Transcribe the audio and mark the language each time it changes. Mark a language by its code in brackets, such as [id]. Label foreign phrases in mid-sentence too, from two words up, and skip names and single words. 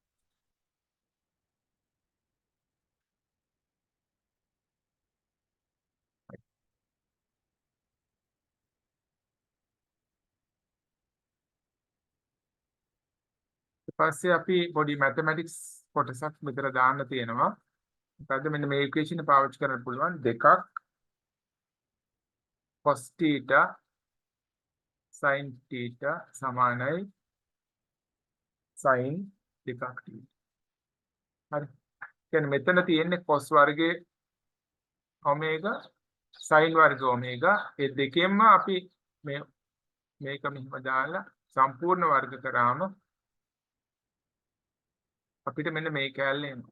[si] ඊපස්සේ අපි පොඩි මැතමැටික්ස් කොටසක් මෙතන දාන්න තියෙනවා. මොකද්ද මෙන්න මේ ඉක්වේෂන් එක පාවිච්චි කරන්න පුළුවන් දෙකක් [en] cos theta sin theta [si] සමානයි sin දෙකක් theta. හරි. කියන්නේ මෙතන තියෙන්නේ cos වර්ගයේ [en] omega sin [si] වර්ග omega ඒ දෙකෙන්ම අපි මේක මෙහෙම දාලා සම්පූර්ණ වර්ග කරාම අපිට මෙන්න මේ කැලේ එනවා.